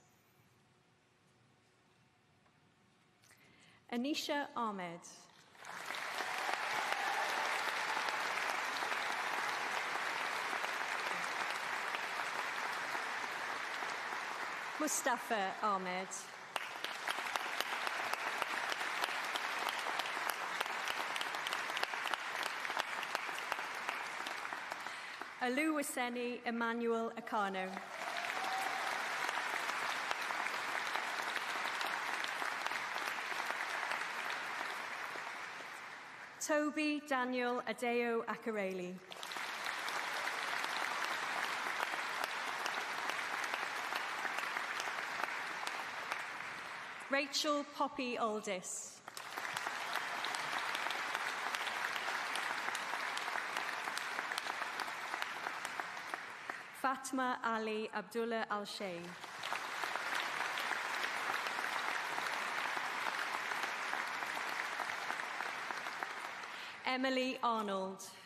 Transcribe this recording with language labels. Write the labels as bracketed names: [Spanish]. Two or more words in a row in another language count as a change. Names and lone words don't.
[English] Anisha Ahmed. Mustafa Ahmed. Oluwaseni Emmanuel Akano. Toby Daniel Adeo Akareli. Rachel Poppy Aldis. Fatma Ali Abdullah Al-Sheikh. Emily Arnold.